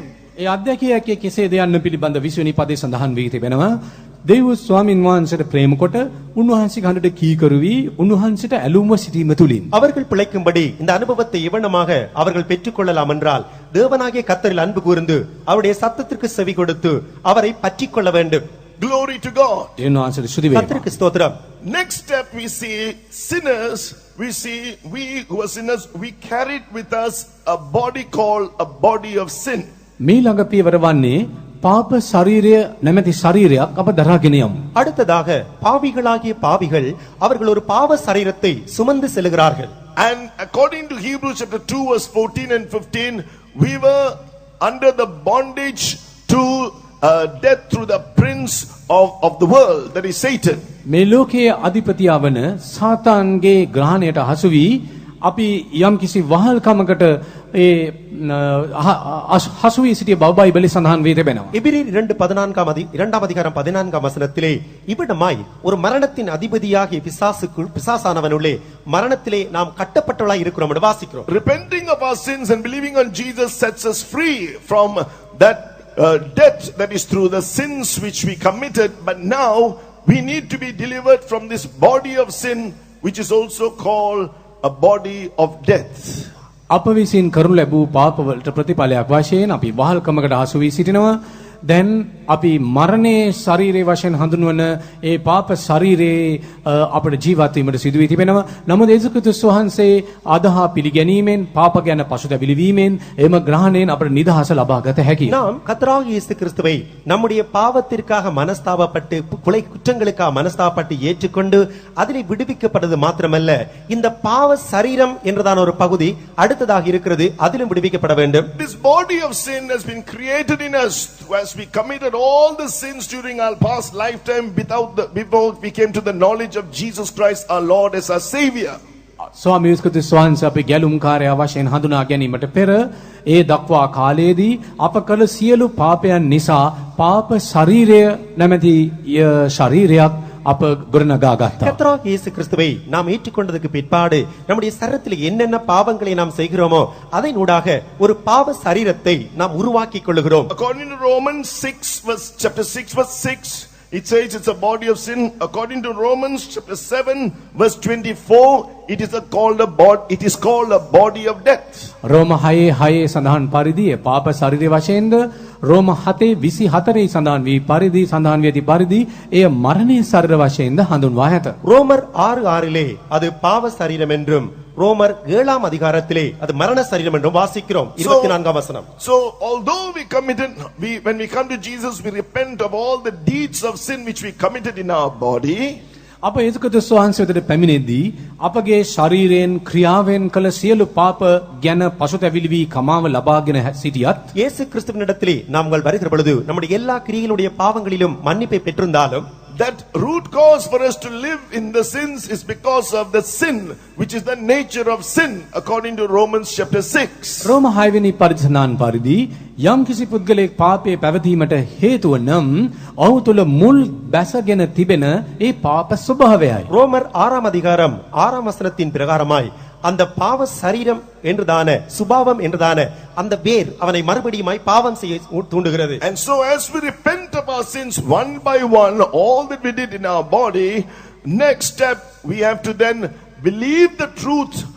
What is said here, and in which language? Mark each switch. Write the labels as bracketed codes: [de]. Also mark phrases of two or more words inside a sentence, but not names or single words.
[si] ඒ අධ්‍යක්ෂකයේ කෙසේද යන්න පිළිබඳ 20 වෙනි පදේ සඳහන් වී තිබෙනවා. දෙවියන් ස්වාමින් වහන්සේට ප්‍රේම කොට උන්වහන්සේ කනට කීකරු වී උන්වහන්සේට ඇලුම්ව සිටීම තුලින් [ta] அவர்கள் பிழைக்கும்படி இந்த அனுபவத்தை இவனமாக அவர்கள் பெற்றுக்கொள்ளலாம் என்றால் தேவனாகிய கர்த்தரில் அன்பு கூர்ந்து அவருடைய சத்தத்திற்கு செவி கொடுத்து அவரை பற்றிக் கொள்ள வேண்டும். [en] Glory to God. [si] දෙවියන් වහන්සේට ස්තුති වේවා. [ta] கர்த்தருக்கு ஸ்தோத்திரம். [en] Next step we see sinners, we see we who are sinners, we carried with us a body called a body of sin. [si] මීළඟ පියවර වන්නේ පාප ශරීරය නැමැති ශරීරයක් අප දරාගෙන යමු. [ta] அடுத்ததாக பாவிகளாகிய பாவிகள் அவர்கள் ஒரு பாவ சரீரத்தை சுமந்து செல்கிறார்கள். [en] And according to Hebrews chapter 2 verse 14 and 15, we were under the bondage to death through the prince of the world, that is Satan. [si] මේ ලෝකයේ අධිපතියා වන සාතාන්ගේ ග්‍රහණයට හසු වී අපි යම් කිසි වහල්කමකට ඒ හසු වී සිටිය බව බයිබලයේ සඳහන් වී තිබෙනවා. [ta] எபிரேயர் 2:14 அதிகாரம் 14 வசனத்திலே இவ்விடமாய் ஒரு மரணத்தின் அதிபதியாகிய பிசாசானவனுள்ளே மரணத்திலே நாம் கட்டப்பட்டவளாய் இருக்கிறோம் என்று வாசிக்கிறோம். [en] Repenting of our sins and believing on Jesus sets us free from that death that is through the sins which we committed, but now we need to be delivered from this body of sin, which is also called a body of death. [si] අප විසින් කරනු ලැබූ පාපවලට ප්‍රතිඵලයක් වශයෙන් අපි වහල්කමකට හසු වී සිටිනවා. දැන් අපි මරණයේ ශරීරයේ වශයෙන් හඳුන්වන ඒ පාප ශරීරයේ අපට ජීවත් වීමට සිදු වී තිබෙනවා. නමුත් යේසුස් ක්‍රිස්තුස් වහන්සේ අදහා පිළිගැනීමෙන් පාප ගැන පසුතැවිලි වීමෙන් එම ග්‍රහණයෙන් අපට නිදහස ලබා ගත හැකියි. [ta] நாம் கர்த்தராகிய இயேசு கிறிஸ்துவை நம்முடைய பாவத்திற்காக மனஸ்தாபப்பட்டு குற்றங்களுக்காக மனஸ்தாபப்பட்டு ஏற்றுக்கொண்டு அதிலே விடுவிக்கப்பட்டது மாத்திரமல்ல, இந்த பாவ சரீரம் என்றதான ஒரு பகுதி அடுத்ததாக இருக்கிறது, அதிலும் விடுவிக்கப்பட வேண்டும். [en] This body of sin has been created in us as we committed all the sins during our past lifetime before we came to the knowledge of Jesus Christ our Lord as our Savior. [si] ස්වාමී ක්‍රිස්තුස් වහන්සේ අපි ගැලුම්කාරයා වශයෙන් හඳුනා ගැනීමට පෙර ඒ දක්වා කාලයේදී අප කළ සියලු පාපයන් නිසා පාප ශරීරය නැමැති ශරීරයක් අප ගොඩනගා ගත්තා. [ta] கர்த்தராகிய இயேசு கிறிஸ்துவை நாம் ஏற்றுக்கொண்டதற்கு பிற்பாடு நம்முடைய சரீரத்தில் என்னென்ன பாவங்களை நாம் செய்கிறோமோ அதனூடாக ஒரு பாவ சரீரத்தை நாம் உருவாக்கிக் கொள்ளுகிறோம். [en] According to Romans 6 chapter 6 verse 6, it says it's a body of sin. According to Romans chapter 7 verse 24, it is called a body of death. [si] රෝම 6:6 සඳහන් පරිදි පාප ශරීර වශයෙන්ද රෝම 7:24 සඳහන් වී පරිදි සඳහන් වී ඇති පරිදි එය මරණීය ශරීර වශයෙන්ද හඳුන්වා ඇත. [ta] ரோமர் 6:6 அது பாவ சரீரம் என்றும் ரோமர் 7ஆம் அதிகாரத்திலே அது மரண சரீரம் என்றும் வாசிக்கிறோம். 24ஆம் வசனம். [en] So although when we come to Jesus, we repent of all the deeds of sin which we committed in our body. [si] අප යේසුස් ක්‍රිස්තුස් වහන්සේ වෙතට පැමිණෙද්දී අපගේ ශරීරයෙන් ක්‍රියාවෙන් කළ සියලු පාප ගැන පසුතැවිලි වී කමාව ලබාගෙන සිටියත් [ta] இயேசு கிறிஸ்துவினிடத்திலே நாங்கள் வருகிற பொழுது நம்முடைய எல்லா கிரியைகளுடைய பாவங்களிலும் மன்னிப்பை பெற்றிருந்தாலும் [en] that root cause for us to live in the sins is because of the sin, which is the nature of sin, according to Romans chapter 6. [si] රෝම 6 වෙනි පරිසනාන් පරිදි යම් කිසි පුද්ගලයෙක් පාපයේ පැවතීමට හේතුව නම් ඔහු තුල මුල් බැසගෙන තිබෙන ඒ පාප ස්වභාවයයි. [ta] ரோமர் 6ஆம் அதிகாரம் 6ஆம் வசனத்தின் பிரகாரமாய் அந்த பாவ சரீரம் என்றுதான சுபாவம் என்றுதான அந்த வேர் அவனை மறுபடியுமாய் பாவம் செய்ய தூண்டுகிறது. [en] And so as we repent of our sins one by one, all that we did in our body, next step we have to then believe the truth.